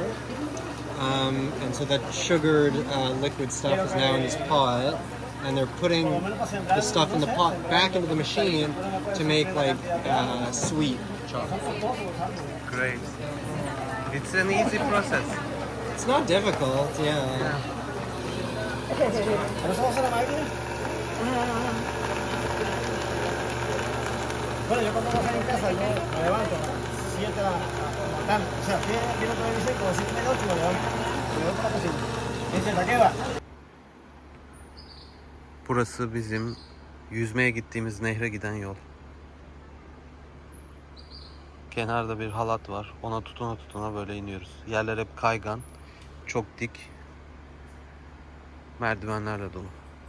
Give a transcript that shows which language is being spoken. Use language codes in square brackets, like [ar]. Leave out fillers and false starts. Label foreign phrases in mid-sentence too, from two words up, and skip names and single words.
[en] And so that sugared liquid stuff is now in this pot, and they're putting the stuff in the pot back into the machine to make like sweet chocolate. Great. It's an easy process. It's not difficult, yeah. [es] Bueno, yo cuando trabajo en casa, yo me levanto a las 7 de la mañana. O sea, viene todo el como 7 de la noche y me levanto a la cocina. Dice, ¿a qué va? [tr] Burası bizim yüzmeye gittiğimiz nehre giden yol. Kenarda bir halat var. Ona tutuna tutuna böyle iniyoruz. Yerler hep kaygan. Çok dik. Merdivenlerle dolu.